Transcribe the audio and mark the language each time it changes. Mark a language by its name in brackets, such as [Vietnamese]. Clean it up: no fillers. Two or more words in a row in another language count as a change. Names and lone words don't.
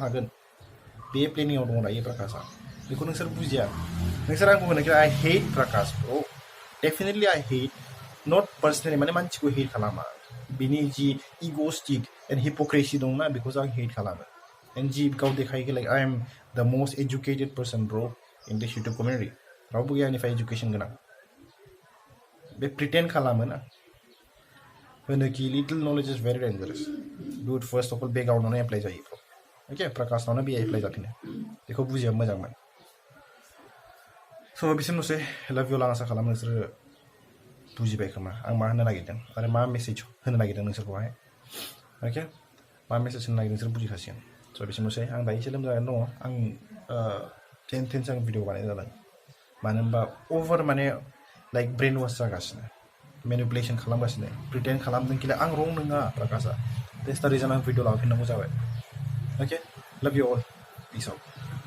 [Bodo] हागोन बे प्लेनिंआव दङ दायो प्रकाशआ बेखौ नोंसोर बुजिया नोंसोर आंखौ होनो [English] I hate Prakash bro definitely I hate not [Bodo] पार्सनेलि माने मानसिखौ हेट खालामा बिनि [English] the egoistic and hypocrisy [Bodo] दंना बेखौसो आं हेट खालामो [English] and the [Bodo] गाव देखायो [English] like I am the most educated person bro in this YouTube community [Bodo] रावबो गैया आंनिफ्राय एजुकेसन गोनां बे प्रिटेन्ड खालामो ना होनोखि [English] little knowledge is very dangerous dude first of all [Bodo] बे गावनावनो एप्लाइ जायो [English] bro okay [Bodo] प्रकाशनावनो बे एप्लाइ जाफिनो बेखौ बुजिया मोजांमोन स' बिसिमनोसै [English] love you [Bodo] आं आसा खालामो नोंसोरो बुजिबाय खोमा आं मा होनो नागिरदों आरो मा मेसेज होनो नागिरदों नोंसोरखौहाय अके मा मेसेज होनो नागिरदों नोंसोर बुजिखासिगोन स' बिसिमनोसै आं दायो एसे लोमजानानै दङ आं टेनसो आं भिडिअ बानायनाय जादों मानो होनबा अभार माने [English] like brain wash [Bodo] जागासिनो मेनिपुलेसन खालामगासिनो प्रिटेन्ड खालामदों कि आं रं नङा प्रकाशआ [English] that's the reason [Bodo] आं भिडिअ लाफिननांगौ जाबाय [English] okay love you all peace out